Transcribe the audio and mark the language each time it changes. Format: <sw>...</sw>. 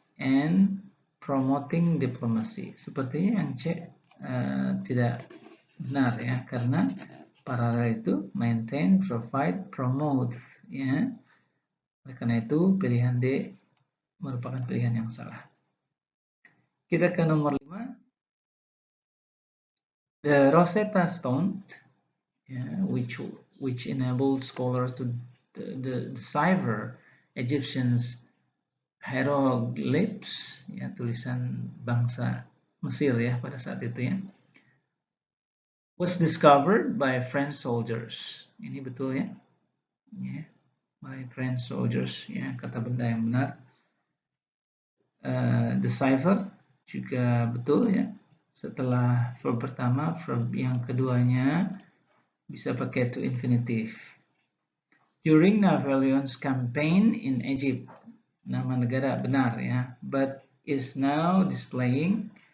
<en>and promoting diplomacy.</en> <id>Sepertinya yang C tidak benar ya, karena paralel itu maintain, provide, promote ya. Oleh karena itu pilihan D merupakan pilihan yang salah. Kita ke nomor 5.</id> <en>The Rosetta Stone, which enabled scholars to decipher Egyptians hieroglyphs,</en> <id>ya, tulisan bangsa Mesir ya pada saat itu ya,</id> <en>was discovered by French soldiers.</en> <id>Ini betul ya,</id> <en>by French soldiers</en> <id>ya, kata benda yang benar. Decipher juga betul ya. Setelah verb pertama, verb yang keduanya bisa pakai to infinitive.</id> <en>During Napoleon's campaign in Egypt,</en> <id>nama negara benar ya,</id> <en>but is now displaying.</en>